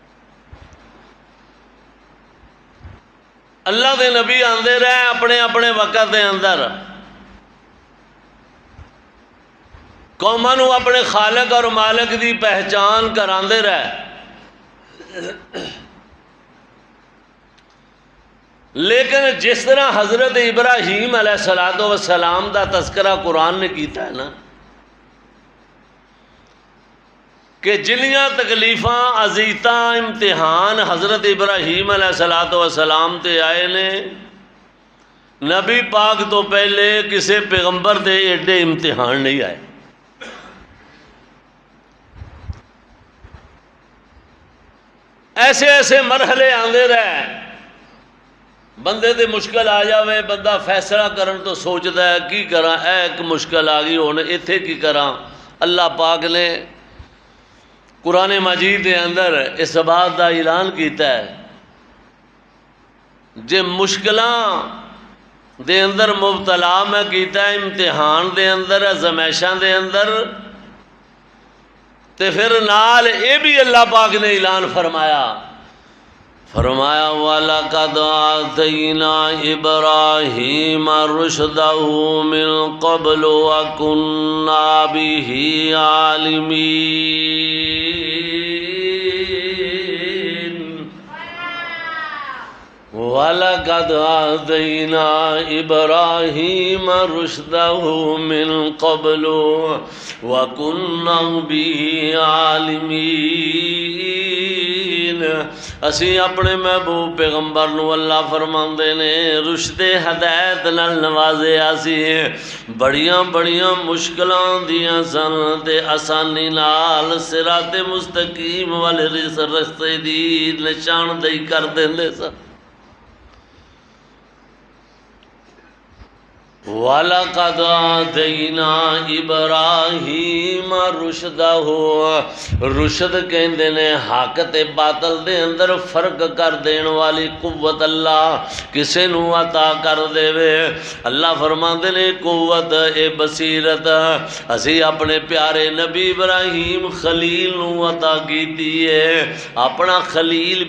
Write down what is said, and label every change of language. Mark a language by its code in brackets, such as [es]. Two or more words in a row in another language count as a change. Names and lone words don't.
[pa] اللہ دے نبی آندے رہے اپنے اپنے وقت دے اندر، قوماں نو اپنے خالق اور مالک دی پہچان کراندے رہے، لیکن جس طرح حضرت ابراہیم [ar] علیہ السلام [pa] دا تذکرہ قرآن نے کیتا ہے نا کہ جنیاں تکلیفاں، اذیتاں، امتحان حضرت ابراہیم [ar] علیہ السلام [pa] تے آئے نے، نبی پاک تو پہلے کسے پیغمبر دے ایڈے امتحان نہیں آئے۔ ایسے ایسے مرحلے آندے رہے، بندے تے مشکل آ جاوے، بندہ فیصلہ کرن تو سوچدا ہے کی کراں، ایک مشکل آ گئی ہن ایتھے کی کراں۔ اللہ پاک نے قرآن مجید دے اندر اس بات دا اعلان کیتا ہے جے مشکلاں دے اندر مبتلا میں کیتا ہے، امتحان دے اندر، آزمائشاں دے اندر، تے پھر نال اے بھی اللہ پاک نے اعلان فرمایا [ar] وَلَقَدْ آتَيْنَا إِبْرَاهِيمَ رُشْدَهُ مِن قَبْلُ وَكُنَّا بِهِ عَالِمِينَ وَلَقَدْ آتَيْنَا إِبْرَاهِيمَ رُشْدَهُ مِن قَبْلُ وَكُنَّا بِهِ عَالِمِينَ۔ [pa] اسی اپنے محبوب پیغمبر نو اللہ فرماندے نے رشد ہدایت نال نوازے، اسی بڑیاں بڑیاں مشکلاں دیاں سن تے آسانی نال صراط مستقیم والے رستے دی نشاندہی کر دیندے سن۔ [ar] وَلَقَدْ آتَيْنَا إِبْرَاهِيمَ رُشْدَهُ [pa] رشد کہندے نے حق تے باطل دے اندر فرق کر دین والی قوت اللہ کسے نو عطا کر دے وے۔ اللہ فرماندے نے قوت اے بصیرت اسی اپنے پیارے نبی ابراہیم خلیل نو عطا کیتی ہے، اپنا خلیل